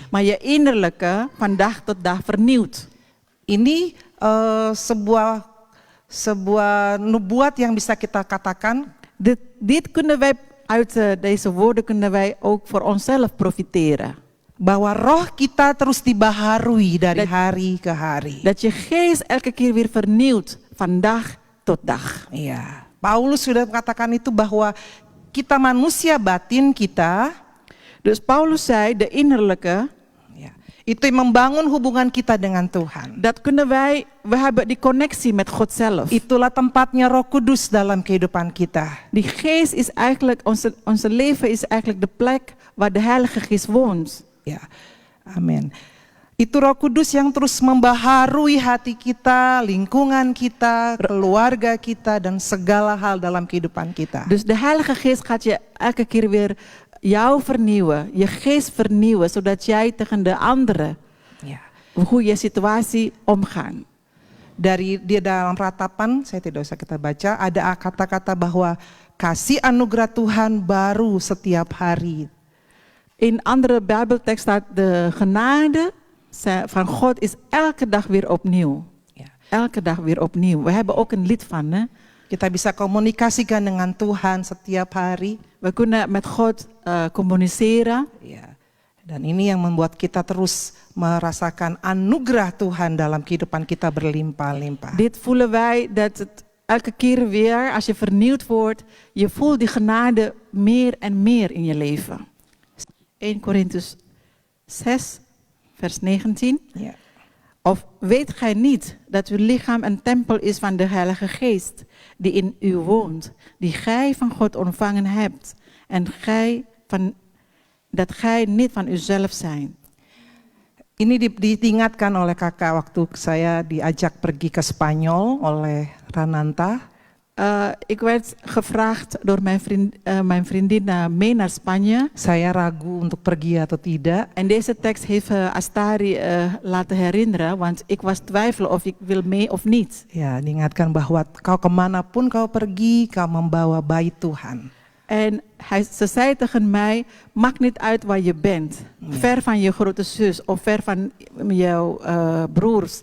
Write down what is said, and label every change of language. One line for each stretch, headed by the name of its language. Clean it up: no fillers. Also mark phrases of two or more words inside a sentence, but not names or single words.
Dutch: Maar je innerlijke van dag tot dag vernieuwd.
Indonesian: Ini sebuah nubuat yang bisa kita katakan
Dutch: Dit kunnen wij uit deze woorden kunnen wij ook voor onszelf profiteren.
Indonesian: bahwa roh kita terus dibaharui dari
Dutch: Dat-
Indonesian: hari ke hari.
Dutch: Dat je geest elke keer weer vernieuwt van dag tot dag.
Indonesian: Iya, Paulus sudah mengatakan itu bahwa kita manusia batin kita,
Dutch: Dus Paulus zei, de innerlijke,
Indonesian: ya, itu yang membangun hubungan kita dengan Tuhan.
Dutch: dat kunnen we hebben die connectie met God zelf.
Indonesian: Itulah tempatnya Roh Kudus dalam kehidupan kita.
Dutch: Die geest is eigenlijk, onze leven is eigenlijk de plek waar de Heilige Geest woont.
Indonesian: Ya, amin. Itu Roh Kudus yang terus membaharui hati kita, lingkungan kita, keluarga kita, dan segala hal dalam kehidupan kita.
Dutch: Dus de Heilige Geest gaat je elke keer weer jou vernieuwen, je geest vernieuwen, zodat jij tegen de anderen
Indonesian: Ya.
Dutch: goede situatie omgaan.
Indonesian: Dari di dalam ratapan, saya tidak usah kita baca, ada kata-kata bahwa kasih anugerah Tuhan baru setiap hari.
Dutch: In andere Bijbeltekst staat de genade van God is elke dag weer opnieuw.
Indonesian: Ya.
Dutch: Elke dag weer opnieuw. We hebben ook een lied van, hè?
Indonesian: Kita bisa komunikasikan dengan Tuhan setiap hari.
Dutch: We kunnen met God communiceren.
Indonesian: Ya. Dan ini yang membuat kita terus merasakan anugerah Tuhan dalam kehidupan kita berlimpah-limpah.
Dutch: Dit voelen wij dat het elke keer weer, als je vernieuwd wordt, je voelt die genade meer en meer in je leven. 1 Korintiërs 6, vers 19.
Indonesian: Ya.
Dutch: Of weet gij niet dat uw lichaam een tempel is van de Heilige Geest, die in u woont, die gij van God ontvangen hebt, en dat gij niet van uzelf zijn.
Indonesian: Ini diingatkan oleh kakak waktu saya diajak pergi ke Spanyol oleh Rananta.
Dutch: Ik werd gevraagd door mijn vriendin mee naar Spanje.
Indonesian: Saya ragu untuk pergi atau tidak.
Dutch: En deze tekst heeft Astari laten herinneren, want ik was twijfelen of ik wil mee of niet.
Indonesian: Ya, diingatkan bahwa kau kemanapun kau pergi, kau membawa bayi Tuhan.
Dutch: En ze zei tegen mij, maakt niet uit waar je bent. Ver van je grote zus of ver van jouw broers.